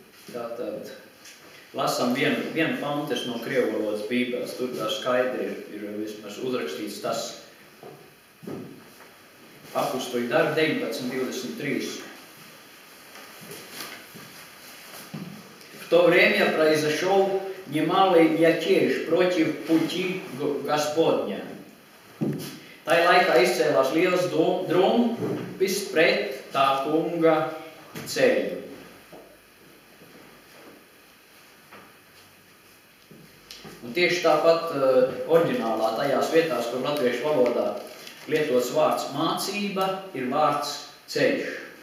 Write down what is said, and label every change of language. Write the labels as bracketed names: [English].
[Latvian] Tātad lasam vienu pantes no krievu valodas bībeles. Tur tā skaidri ir vismaz uzrakstīts tas Apustuļu darbi 19.23. [Russian] В то время произошел немалый мятеж против пути Господня. [Latvian] Tai laikā izcēlās liels drumpis pret tā kunga ceļu. Un tieši tāpat oriģinālā tajās vietās, kur latviešu valodā lietots vārds mācība, ir vārds ceļš.